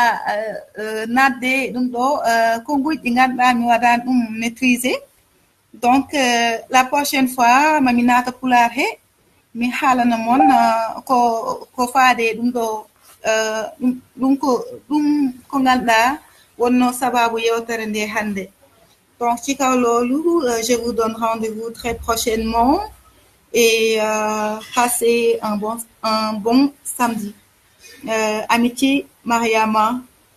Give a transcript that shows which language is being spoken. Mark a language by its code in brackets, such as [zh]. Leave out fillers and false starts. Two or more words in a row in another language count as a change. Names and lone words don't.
[ff] nadde ɗum ɗo konguji ɗi ganduɗa mi waɗani ɗum maîtrisé [fr] donc la prochaine fois [ff] mami naata pular he mi haalana moon ko faade ɗum ɗo ɗum ko ganduɗa wonno sababu yewtere nde hande donc [wo] ci kaw loolu [fr] je vous donne rendez-vous très prochainement et passez un bon samedi. Amitié, Mariama.